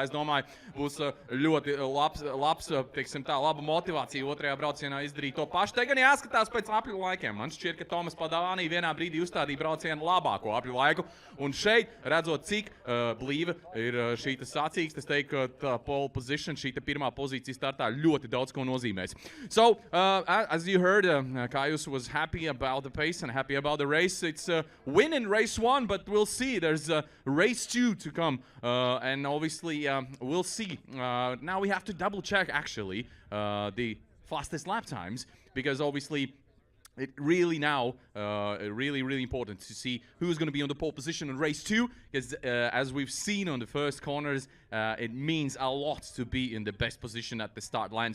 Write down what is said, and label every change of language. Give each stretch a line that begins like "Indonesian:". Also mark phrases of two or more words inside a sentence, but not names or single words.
Latvian: Es domāju, būs ļoti labs, teiksim tā, laba motivācija otrajā braucienā izdarīt to pašu. Te gan jāsaka, jāskatās pēc apļu laikiem. Man šķiet, ka Tomas Padāvānī vienā brīdī uzstādīja braucienu labāko apļu laiku. Un šeit, redzot, cik blīva ir šī sacīksts, es teiktu, ka
English: pole position,
Latvian: šī pirmā pozīcija startā ļoti daudz ko nozīmēs.
English: So, as you heard, Kaius was happy about the pace and happy about the race. It's a win in race 1, but we'll see. There's race 2 to come. And obviously, we'll see. Now we have to double check, actually, the fastest lap times, because obviously it really now, really important to see who's going to be on the pole position in race 2, because as we've seen on the first corners, it means a lot to be in the best position at the start line.